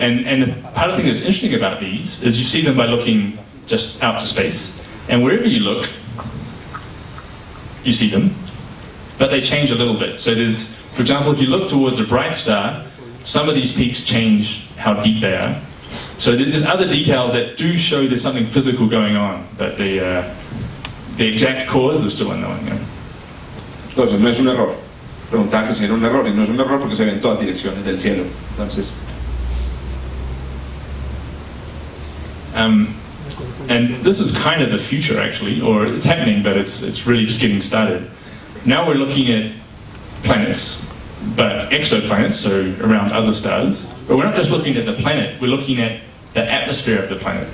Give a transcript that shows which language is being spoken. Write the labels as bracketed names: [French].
[English] And part of the thing that's interesting about these is you see them by looking just out to space, and wherever you look, you see them, but they change a little bit. So there's, for example, if you look towards a bright star, some of these peaks change how deep they are. So there's other details that do show there's something physical going on, but the exact cause is still unknown. Yeah. [Spanish] Entonces, no es un error. Preguntaba que si era un error, y no es un error porque se ve en todas direcciones del cielo. Entonces. [English] And this is kind of the future, actually, or it's happening, but it's really just getting started. Now we're looking at planets, but exoplanets, so around other stars. But we're not just looking at the planet, we're looking at the atmosphere of the planet.